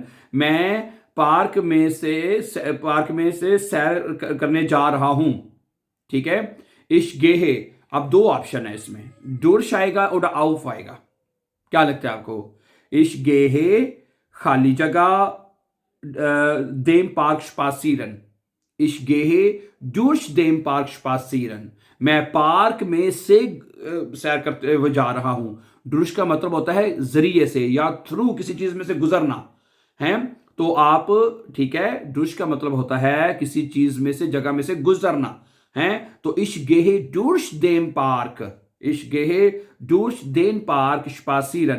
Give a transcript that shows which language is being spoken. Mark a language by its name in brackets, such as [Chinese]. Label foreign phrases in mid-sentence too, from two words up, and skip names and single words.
[Hindi] मैं पार्क में से सैर करने जा रहा हूं। ठीक है। [German] Ich gehe, [Hindi] अब दो ऑप्शन है इसमें, डुर्श आएगा और आउफ आएगा। क्या लगता है आपको? [German] Ich gehe [Hindi] खाली जगह [German] dem Park spazieren. Ich gehe durch den Park spazieren। [Hindi] मैं पार्क में से सैर करते हुए जा रहा हूं। डुश का मतलब होता है जरिए से या थ्रू, किसी चीज में से गुजरना है। तो आप, ठीक है, डुश का मतलब होता है किसी चीज में से, जगह में से गुजरना है। [German] तो Ich gehe durch dem Park, ich gehe durch den Park spazieren.